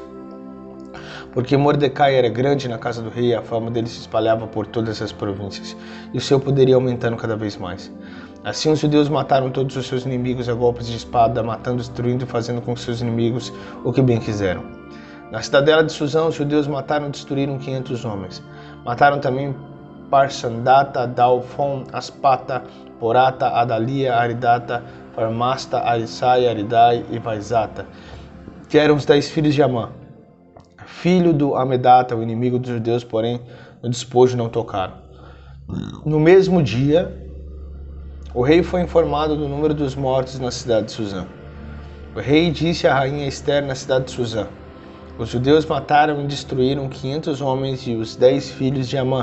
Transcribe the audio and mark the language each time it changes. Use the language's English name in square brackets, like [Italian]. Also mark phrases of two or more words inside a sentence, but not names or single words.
[Portuguese] Porque Mordecai era grande na casa do rei, a fama dele se espalhava por todas as províncias, e o seu poder ia aumentando cada vez mais. Assim os judeus mataram todos os seus inimigos a golpes de espada, matando, destruindo e fazendo com seus inimigos o que bem quiseram. Na cidadela de Suzã, os judeus mataram e destruíram 500 homens. Mataram também Parsandata, Dalfon, Aspata, Porata, Adalia, Aridata, Farmasta, Arisai, Aridai e Vaizata, que eram os 10 filhos de Amã, filho do Amedata, o inimigo dos judeus, porém no despojo não tocaram. No mesmo dia, o rei foi informado do número dos mortos na cidade de Suzã. O rei disse à rainha Ester na cidade de Suzã: os judeus mataram e destruíram 500 homens e os 10 filhos de Amã.